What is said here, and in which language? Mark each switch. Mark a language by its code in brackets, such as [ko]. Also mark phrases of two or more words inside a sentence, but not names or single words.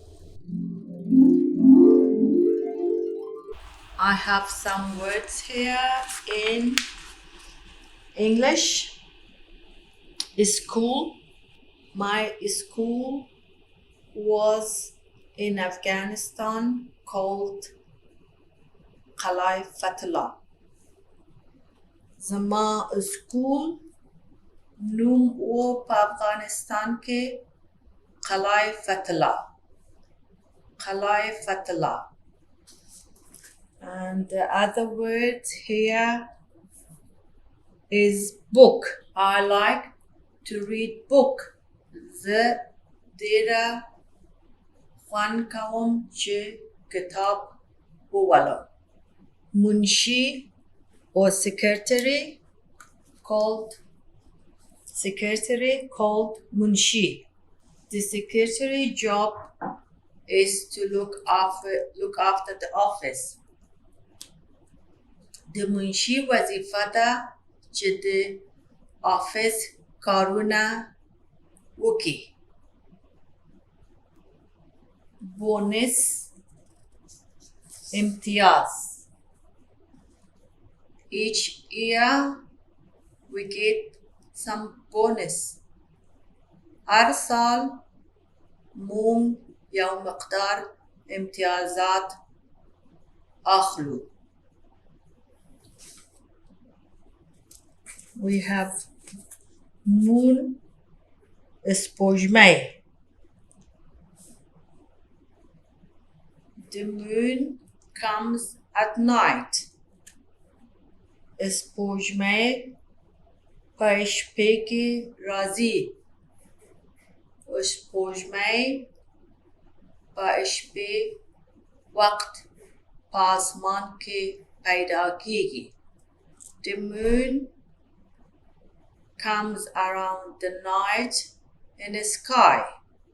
[en] I have some words here in English. School. My school was in Afghanistan called Qalai Fatullah. [ps] زما school نوم او په افغانستان کې قلعه فتح. [en] And the other word here is book. I like to read book. [ps] زه ډیره خوند کوم چې کتاب وولم. [en] منشي or secretary called munshi. The secretary job is to look after the office. The munshi [ps] وظیفه ده چې د office کارونه وکړي. [en] Bonus امتیاز. Each year we get some bonus. [ps] هر سال موږ یو مقدار امتیازات اخلو. [en] We have moon سپوږمۍ. The moon comes at night. [ps] سپوږمۍ په شپې کې راځي. سپوږمۍ په شپې وخت په اسمان کې پیدا کیږي. [en] The moon comes around the night in the sky.